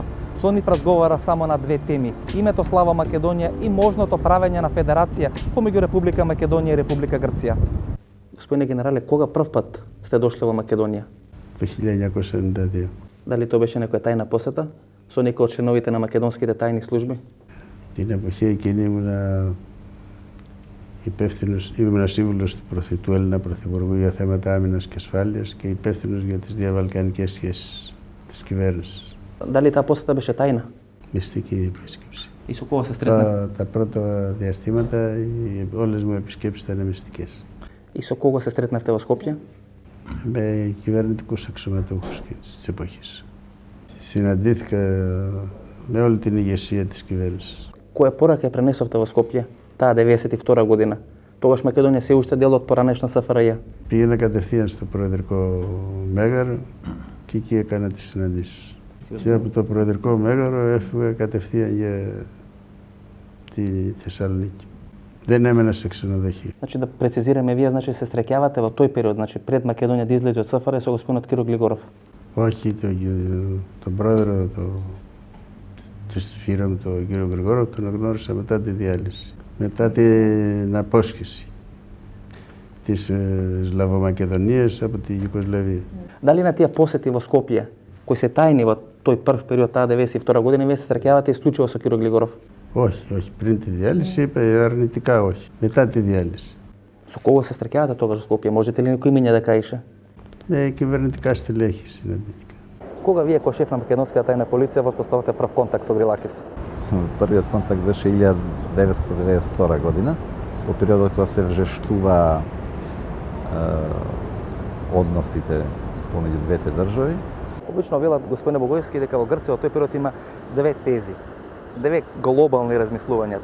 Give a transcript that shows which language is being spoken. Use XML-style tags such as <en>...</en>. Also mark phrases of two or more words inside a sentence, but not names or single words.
<mk>Со нив разговара само на две теми: името Слава Македонија и можното правење на федерација помеѓу Република Македонија и Република Грција. Господине генерале, кога прв пат сте дошле во Македонија?</mk> <el>Το 1992.</el> <mk>Дали тоа беше некоја тајна посета со некој од членовите на македонските тајни служби?</mk> <el>Την εποχή εκείνη ήμουν σύμβουλος του Έλληνα Πρωθυπουργού για θέματα άμυνας και ασφάλειας και υπεύθυνος για τις διαβαλκανικές σχέσεις της κυβέρνησης.</el> <mk>Дали таа посета беше тајна?</mk> <el>Μυστική επίσκεψη.</el> <mk>И со кого се сретна?</mk> <el>Τα πρώτα διαστήματα όλες μου επισκέψεις ήταν μυστικές.</el> <mk>И со кого се сретнавте во Скопје?</mk> <el>Με κυβερνητικούς αξιωματούχους της εποχής. Συναντήθηκα με όλη την ηγεσία της κυβέρνησης.</el> <mk>Која порака ја пренесовте во Скопје таа 92 година? Тогаш Македонија се уште дел од поранешна СФРЈ.</mk> <el>Πήγαινα κατευθείαν στο Προεδρικό Μέγαρο και εκεί έκανα τις συναντήσεις. Και από το Προεδρικό Μέγαρο έφυγα κατευθείαν για τη Θεσσαλονίκη. Δεν έμενα σε ξενοδοχείο.</el> <mk>Значи да прецизираме, вие значи се среќавате во тој период, значи пред Македонија да излезе од СФРЈ со господинот Киро Глигоров.</mk> <el>Όχι, τον πρόεδρο της φύρα μου, τον κύριο Γρηγόρο, τον γνώρισα μετά τη διάλυση. Μετά την απόσχεση της Σλαβομακεδονίας από τη Ιουγκοσλαβία.</el> <mk>Дали на тие посети во Скопје, кои се тајни во тој прв период, таа 92 година, вие се среќавате исклучиво со Киро Глигоров?</mk> <el>Όχι, όχι. Πριν τη διάλυση είπα αρνητικά όχι. Μετά τη διάλυση.</el> <mk>Со кого се среќавате тогаш во Скопје? Можете ли некој имиња да кажете?</mk> <el>Με κυβερνητικά στελέχη συναντήθηκα.</el> <mk>Кога вие кој шеф на македонската тајна полиција воспоставате прв контакт со Грилакис? Првиот контакт беше 1992 година, во периодот кога се вжештува односите помеѓу двете држави. Обично велат господине Богојски дека во Грција во тој период има две тези, две глобални размислувања.</mk>